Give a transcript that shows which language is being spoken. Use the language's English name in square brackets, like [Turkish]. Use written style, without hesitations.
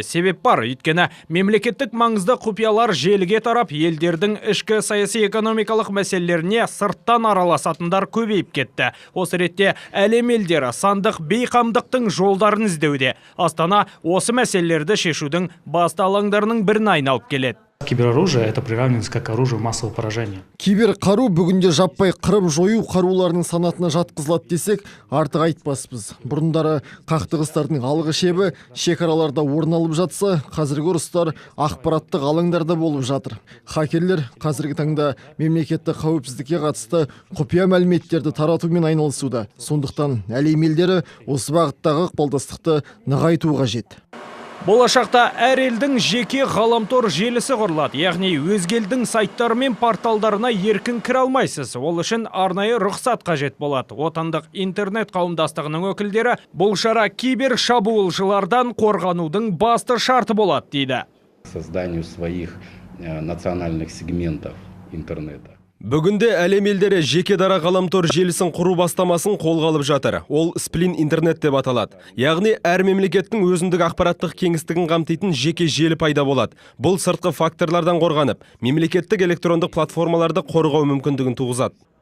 [Kazakh] Себеп бар, өйткені мемлекеттік маңызды құпиялар желіге тарап, елдердің ішкі саяси экономикалық мәселелеріне сырттан араласатындар көбейіп кетті. Осы ретте әлем елдері сандық бейқамдықтың жолдарын іздеуде. Астана осы мәселелерді шешудің басты алаңдарының біріне айналып келеді. [Russian] Кибероружие – это приравнивается как оружие массового поражения. [Kazakh] Кибер қару бүгінде жаппай қырып жою қаруларының санатына жатқызылады десек, артық айтпаспыз. Бұрындары қақтығыстардың алғы шебі шекараларда орын алып жатса, қазіргі ұрыстар ақпараттық алаңдарда болып жатыр. Хакерлер қазіргі таңда мемлекеттік қауіпсіздікке қатысты құпия мәліметтерді таратумен айналысуда. Сондықтан әлем елдері осы бағыттағы ықпалдастықты нығайту қажет. Болашақта әр елдің жеке ғаламтор желісі құрылады, яғни өзге елдің сайттары мен порталдарына еркін кіре алмайсыз. Ол үшін арнайы рұқсат қажет болады. Отандық интернет қауымдастығының өкілдері бұл шара кибер шабуылшылардан қорғанудың басты шарты болады дейді. [Russian] Созданию своих национальных сегментов интернета. [Kazakh] Бүгінде әлем елдері жеке дара ғаламтор желісін құру бастамасын қолға алып жатыр. Ол сплин интернет деп аталады. Яғни әр мемлекеттің өзіндік ақпараттық кеңістігін қамтитын жеке желі пайда болады. Бұл сыртқы факторлардан қорғанып, мемлекеттік электрондық платформаларды қорғау мүмкіндігін туғызады.